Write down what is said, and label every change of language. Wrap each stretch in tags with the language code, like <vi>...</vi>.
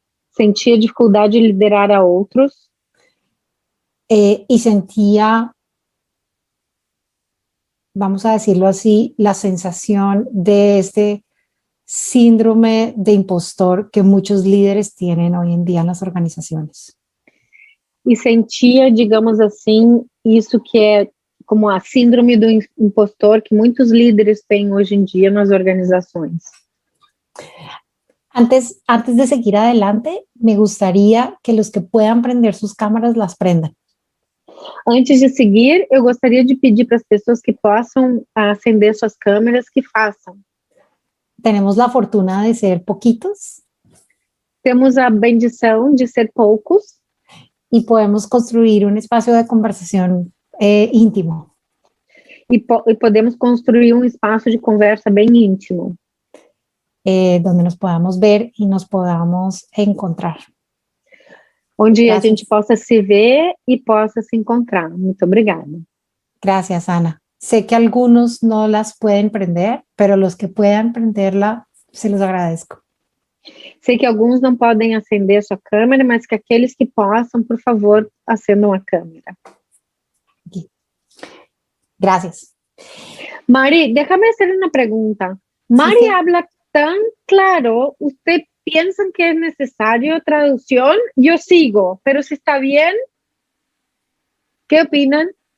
<pt>sentia dificuldade de liderar a outros</pt> <es>y sentía, vamos a decirlo así, la sensación de este síndrome de impostor que muchos líderes tienen hoy en día en las organizaciones.</es> <pt>e sentia, digamos assim, isso que é como a síndrome do impostor que muitos líderes têm hoje em dia nas organizações.</pt> <es>Antes de seguir adelante, me gustaría que los que puedan prender sus cámaras las prendan.</es> <pt>Antes de seguir, eu gostaria de pedir para as pessoas que possam acender suas câmeras que façam.</pt> <es>Tenemos la fortuna de ser poquitos</es> <pt>Temos a bendição de ser poucos</pt> <es>y podemos construir un espacio de conversación íntimo.</es> <pt>e podemos construir um espaço de conversa bem íntimo,</pt> <es>Donde nos podamos ver y nos podamos encontrar.</es> <pt>onde</pt> <es>Gracias.</es> <pt>a gente possa se ver e possa se encontrar. Muito obrigada.</pt> <es>Gracias, Ana. Sé que algunos no las pueden prender, pero los que puedan prenderla, se los agradezco.</es> <pt>Sei que alguns não podem acender sua câmera, mas que aqueles que possam, por favor, acendam a câmera.</pt> <es>Gracias. Mari, déjame hacer una pregunta. Mari Sí. habla tan claro, ¿usted piensa que es necesario traducción? Yo sigo, pero si está bien, ¿qué opinan?</es>